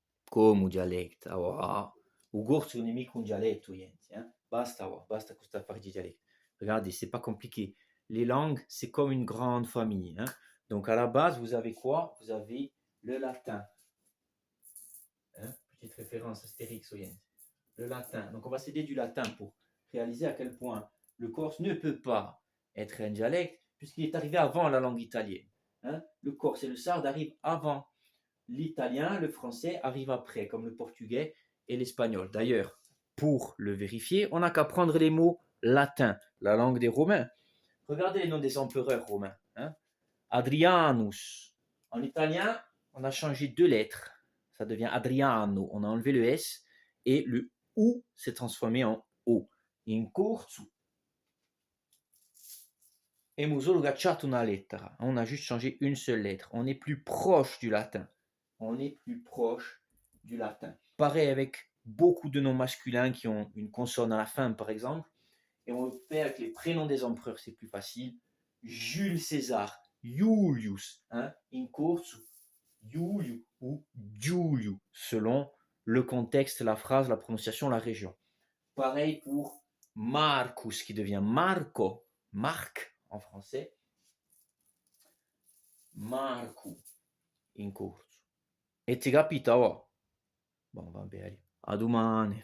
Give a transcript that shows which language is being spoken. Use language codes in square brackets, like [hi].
[co] Come un dialetto, o corso non è mica un dialetto, gente, hein. Basta con [fr] cette affaire de dialecte. Regardez, c'est pas compliqué. Les langues, c'est comme une grande famille, hein. Donc à la base, vous avez quoi? Vous avez le latin, hein. Petite référence astérix, gente. Le latin. Donc on va s'aider du latin pour réaliser à quel point le corse ne peut pas être un dialecte puisqu'il est arrivé avant la langue italienne, hein. Le corse et le sarde arrivent avant. L'italien, le français arrive après, comme le portugais et l'espagnol. D'ailleurs, pour le vérifier, on n'a qu'à prendre les mots latins, la langue des Romains. Regardez les noms des empereurs romains, hein. Adrianus. En italien, on a changé deux lettres. Ça devient Adriano. On a enlevé le S et le U s'est transformé en O. [co] In corso hemos solo cacciato una lettera. [fr] On a juste changé une seule lettre. On est plus proche du latin. On est plus proche du latin. Pareil avec beaucoup de noms masculins qui ont une consonne à la fin, par exemple. Et on le fait avec les prénoms des empereurs, c'est plus facile. Jules César, Julius, hein, [co] in corso, [fr] Juliu ou Giuliu, selon le contexte, la phrase, la prononciation, la région. Pareil pour Marcus, qui devient Marco, Marc en français. [co] Marco, in corso. E ti capita? Oh? Bon, va bene. A domani.